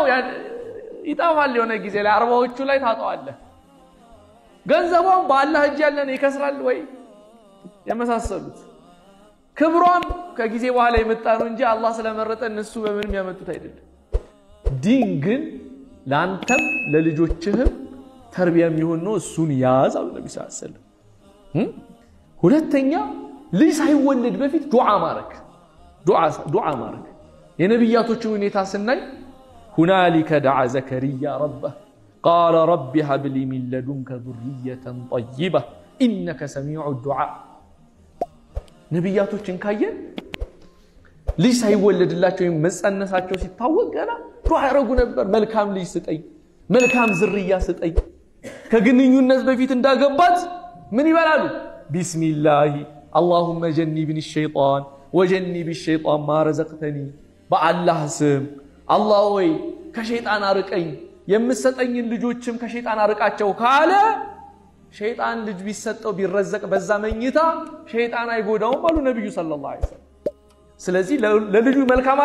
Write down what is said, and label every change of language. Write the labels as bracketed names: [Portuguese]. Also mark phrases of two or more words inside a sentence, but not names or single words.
[Amharic] ይጣፋል። የሆነ ጊዜ ላይ አርባዎቹ ላይ ታጣዋለህ። ገንዘቧን በአላህ እጅ ያለን ይከስራል ወይ የመሳሰሉት ክብሯን ከጊዜ በኋላ የመጣ ነው እንጂ አላህ ስለመረጠ እነሱ በምንም ያመጡት አይደለም። ዲን ግን ላንተም ለልጆችህም ተርቢያ የሚሆን ነው። እሱን ያዝ አሉ ነብዩ [Arabic] صلى الله عليه وسلم። [Amharic] ሁለተኛ ልጅ ሳይወለድ በፊት ዱዓ ማረክ የነብያቶቹ ሁኔታ ስናይ [Arabic] هنالك دعا زكريا ربه قال رب هب لي من لدنك ذرية طيبة إنك سميع الدعاء [Amharic] ነብያቶችን ካየን ልጅ ሳይወለድላቸው መጸነሳቸው ሲታወቅ ገና ዱዓ ያረጉ ነበር። መልካም ልጅ ስጠኝ፣ መልካም ዝርያ ስጠኝ። ከግንኙነት በፊት እንዳገባት ምን ይበላሉ? ቢስሚላህ [Arabic] اللهم جنبني الشيطان وجنب الشيطان ما رزقتني [Amharic] በአላህ ስም አላህ ወይ ከሸይጣን አርቀኝ፣ የምሰጠኝን ልጆችም ከሸይጣን አርቃቸው ካለ ሸይጣን ልጅ ቢሰጠው ቢረዘቅ በዛ መኝታ ሸይጣን አይጎዳውም አሉ ነብዩ [Arabic] صلى الله عليه وسلم። [Amharic] ስለዚህ ለልጁ መልካም